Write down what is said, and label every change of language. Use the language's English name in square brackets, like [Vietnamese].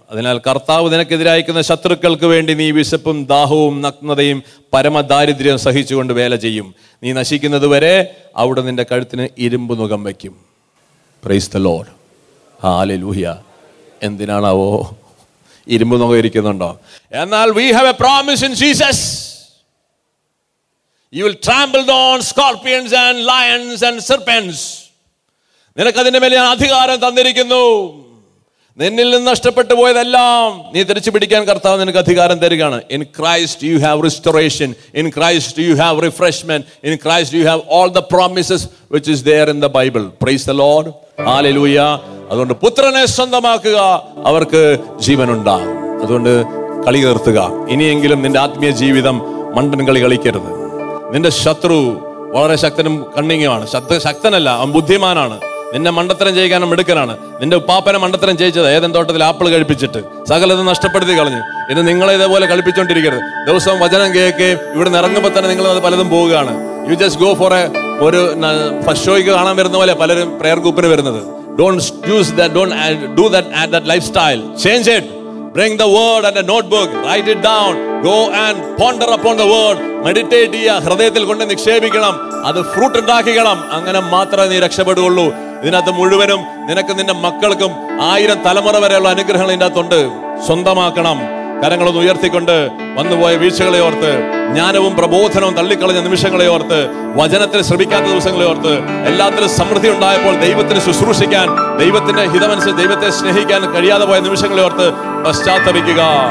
[Malayalam] അതിനാൽ കർത്താവ് നിനക്കെതിരായിരിക്കുന്ന ശത്രുക്കൾക്ക് വേണ്ടി നീ വിശപ്പും ദാഹവും നഗ്നതയും പരമദാരിദ്ര്യം സഹിച്ചുകൊണ്ട് വേല ചെയ്യും. നീ നശിക്കുന്നത് വരെ അവിടെ നിന്റെ കഴുത്തിന് ഇരുമ്പ് നുകം വയ്ക്കും. [English] Praise the lord. Hallelujah. [Malayalam] എന്തിനാണാവോ ഇരുമ്പ് നുകം ഇരിക്കുന്നുണ്ടോ? [English] എന്നാൽ we have a promise in Jesus. You will trample on scorpions and lions and serpents. [Malayalam] നിനക്കതിന്റെ മേലെ ഞാൻ അധികാരം തന്നിരിക്കുന്നു. നിന്നിൽ നിന്ന് നഷ്ടപ്പെട്ടു പോയതെല്ലാം നീ തിരിച്ചു പിടിക്കാൻ കർത്താവ് നിനക്ക് അധികാരം തരികയാണ്. [English] In Christ you have restoration. In Christ you have refreshment. In Christ you have all the promises which is there in the Bible. Praise the Lord. Hallelujah. [Malayalam] അതുകൊണ്ട് പുത്രനെ സ്വന്തമാക്കുക, അവർക്ക് ജീവനുണ്ടാകും. അതുകൊണ്ട് കളി നിർത്തുക. ഇനിയെങ്കിലും നിന്റെ ആത്മീയ ജീവിതം മണ്ടൻ കളി കളിക്കരുത്. നിന്റെ ശത്രു വളരെ ശക്തനും കണ്ണിങ്ങുമാണ്. ശക്തനല്ല, അവൻ ബുദ്ധിമാനാണ്. നിന്നെ മണ്ടത്തരം ചെയ്യിക്കാനും മിടുക്കനാണ്. നിന്റെ ഉപ്പാപ്പനെ മണ്ടത്തരം ചെയ്യിച്ചത് ഏതൻ തോട്ടത്തിൽ ആപ്പിൾ കഴിപ്പിച്ചിട്ട് സകലതും നഷ്ടപ്പെടുത്തി കളഞ്ഞു. ഇത് നിങ്ങളെ ഇതേപോലെ കളിപ്പിച്ചോണ്ടിരിക്കരുത്. ദിവസവും വചനം കേൾക്കുകയും ഇവിടെ ഇറങ്ങുമ്പോൾ തന്നെ നിങ്ങൾ അത് പലതും പോവുകയാണ്. [English] you just go for [Malayalam] ഒരു ഫസ്റ്റ് ഷോയ്ക്ക് കാണാൻ വരുന്ന പോലെ പലരും പ്രെയർ ഗ്രൂപ്പിന് വരുന്നത്. [English] Don't use that, don't do that, add that lifestyle. Change it. Bring the word and a notebook. Write it down. Go and ponder upon the word. [Malayalam] Meditate ചെയ്യുക. ഹൃദയത്തിൽ കൊണ്ട് നിക്ഷേപിക്കണം. അത് ഫ്രൂട്ട് ഉണ്ടാക്കിക്കണം. അങ്ങനെ മാത്രമേ നീ രക്ഷപ്പെടുകയുള്ളൂ. ഇതിനകത്ത് മുഴുവനും നിനക്ക് നിന്റെ മക്കൾക്കും 1000 തലമുറ വരെയുള്ള അനുഗ്രഹങ്ങൾ ഇതിൻ്റെ അകത്തുണ്ട്. സ്വന്തമാക്കണം. കരങ്ങളൊന്ന് ഉയർത്തിക്കൊണ്ട് വന്നുപോയ വീഴ്ചകളെ ഓർത്ത്, ജ്ഞാനവും പ്രബോധനവും തള്ളിക്കളഞ്ഞ നിമിഷങ്ങളെ ഓർത്ത്, വചനത്തിൽ ശ്രമിക്കാത്ത ദിവസങ്ങളെ ഓർത്ത്, എല്ലാത്തിലും സമൃദ്ധി ഉണ്ടായപ്പോൾ ദൈവത്തിന് ശുശ്രൂഷിക്കാൻ, ദൈവത്തിന്റെ ഹിതമനുസരിച്ച് ദൈവത്തെ സ്നേഹിക്കാൻ കഴിയാതെ പോയ നിമിഷങ്ങളെ ഓർത്ത് പശ്ചാത്തപിക്കുക.